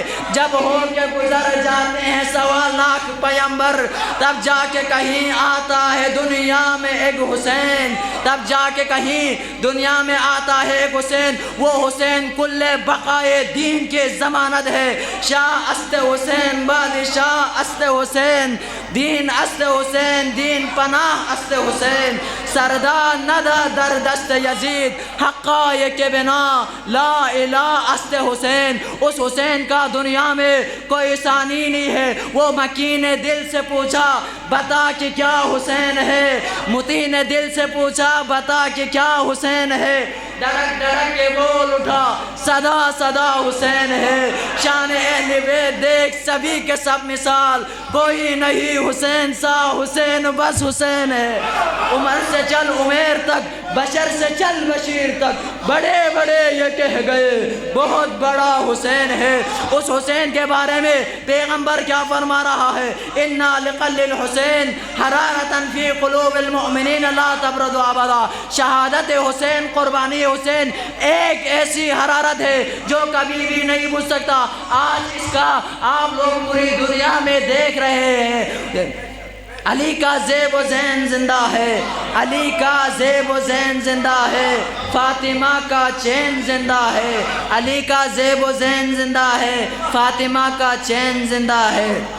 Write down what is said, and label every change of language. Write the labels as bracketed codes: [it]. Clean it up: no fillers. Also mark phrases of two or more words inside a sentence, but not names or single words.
[ur] جب ہو کے گزر جاتے ہیں 1.25 لاکھ پیغمبر، تب جا کے کہیں آتا ہے دنیا میں ایک حسین، تب جا کے کہیں دنیا میں آتا ہے ایک حسین۔ وہ حسین کل بقائے دین کے ضمانت ہے۔ [fa] شاہ است حسین، بادشاہ است حسین، دین است حسین، دین پناہ است حسین، سردار ندہ در دست یزید، حقائق بنا [ar] لا الہ [fa] است حسین۔ [ur] اس حسین کا دنیا میں کوئی ثانی نہیں ہے۔ وہ مکی نے دل سے پوچھا بتا کہ کیا حسین ہے، متی نے دل سے پوچھا بتا کہ کیا حسین ہے، ڈرک ڈرک کے بول اٹھا صدا صدا حسین ہے۔ شان اہل بیت دیکھ سبھی کے سب مثال، کوئی نہیں حسین سا، حسین بس حسین ہے۔ عمر سے چل عمیر تک، بشر سے چل بشیر تک، بڑے بڑے یہ کہہ گئے بہت بڑا حسین ہے۔ اس حسین کے بارے میں پیغمبر کیا فرما رہا ہے؟ [ar] انا لقلب الحسین حرارتا فی قلوب المؤمنین لا تبرد ابدا۔ [ur] شہادت حسین، قربانی حسین ایک ایسی حرارت ہے جو کبھی بھی نہیں بجھ سکتا۔ آج اس کا آپ لوگ پوری دنیا میں دیکھ رہے ہیں۔ علی کا زیب و زین زندہ ہے، علی کا زیب و زین زندہ ہے، فاطمہ کا چین زندہ ہے، علی کا زیب و زین زندہ ہے، فاطمہ کا چین زندہ ہے۔